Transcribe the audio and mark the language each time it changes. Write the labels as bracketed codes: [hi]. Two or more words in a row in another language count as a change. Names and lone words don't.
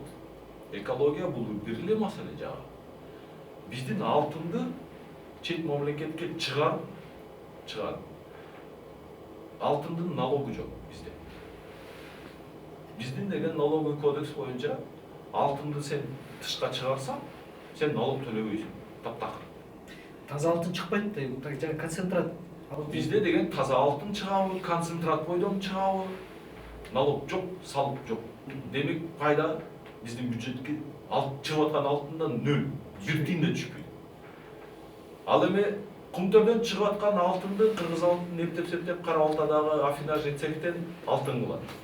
[ky] Экология бул бир эле маселе жагы. Биздин алтынды чет мамлекетке чыгарып. Алтындын налогу жок бизде. Биздин деген [ru] налоговый кодекс [ky] боюнча алтынды сен тышка чыгарсаң, сен налог төлөбөйсүң. Таптакыр. Таза алтын чыкпайт да, жана концентрат. Бизде деген таза алтын чыгабы, концентрат бойдон чыгабы, налог жок, салык жок. Демек пайда биздин бюджетке чыгып аткан алтындан 0, 1 тиын да түшпөйт. Ал эми Кумтөрдөн чыгып аткан алтынды кыргыз алтынын эптеп-септеп Кара Балтадагы афинажный цехтен алтын кылат.